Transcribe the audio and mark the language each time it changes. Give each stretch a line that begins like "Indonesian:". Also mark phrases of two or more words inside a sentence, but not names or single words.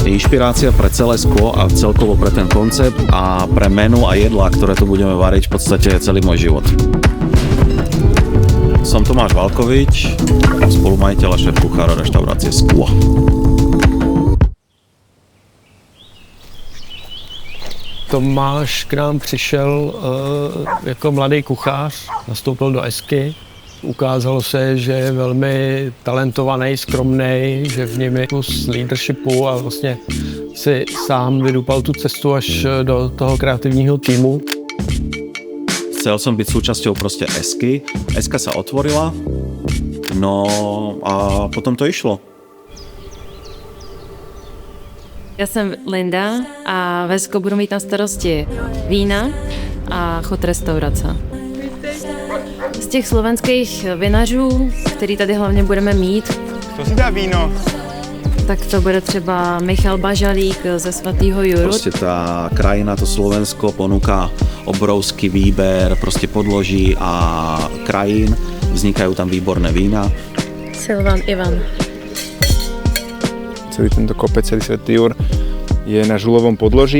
Slovak: inšpirácia pre celé sklo a celkovo pre ten koncept a pre menu a jedlá, ktoré tu budeme variť v podstate celý môj život. Som Tomáš Valkovič, spolumajiteľ a šéf kuchára reštaurácie Sklo.
Czech: Tomáš k nám přišel jako mladý kuchař, nastoupil do Esky. Ukázalo se, že je velmi talentovaný, skromný, že v něm je kus leadershipu a vlastně si sám vydupal tu cestu až do toho kreativního týmu.
Slovak: Chcel som byť súčasťou proste Esky. Eska sa otvorila, no a potom to išlo.
Czech: Já jsem Linda a v Esko budu mít na starosti vína a chod restaurace. Z těch slovenských vinařů, který tady hlavně budeme mít,
Slovak: kto si dá víno?
Czech: tak to bude třeba Michal Bažalík ze Svatého Juru.
Slovak: Proste tá krajina, to Slovensko ponúka obrovský výber proste podloží a krajín. Vznikajú tam výborné vína. Silvan Ivan. Celý tento kopec, celý Svätý Jur je na žulovom podloží.